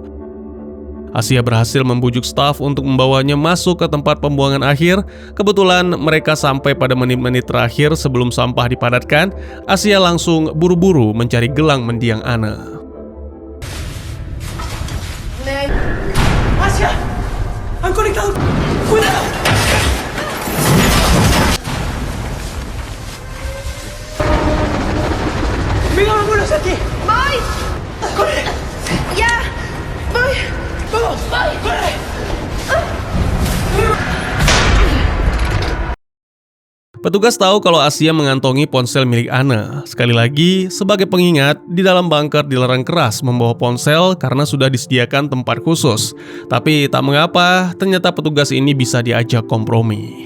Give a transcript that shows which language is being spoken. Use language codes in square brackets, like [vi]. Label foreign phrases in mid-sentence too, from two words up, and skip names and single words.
[id] Asia berhasil membujuk staf untuk membawanya masuk ke tempat pembuangan akhir. Kebetulan mereka sampai pada menit-menit terakhir sebelum sampah dipadatkan. Asia langsung buru-buru mencari gelang mendiang Anne. [es] Asia, han conectado. Cuidado. Venga, vámonos aquí. Voy. Corre. Ya. Voy. Vamos, voy. Corre. [id] Petugas tahu kalau Asia mengantongi ponsel milik Anne. Sekali lagi, sebagai pengingat, di dalam bunker dilarang keras membawa ponsel karena sudah disediakan tempat khusus. Tapi tak mengapa, ternyata petugas ini bisa diajak kompromi.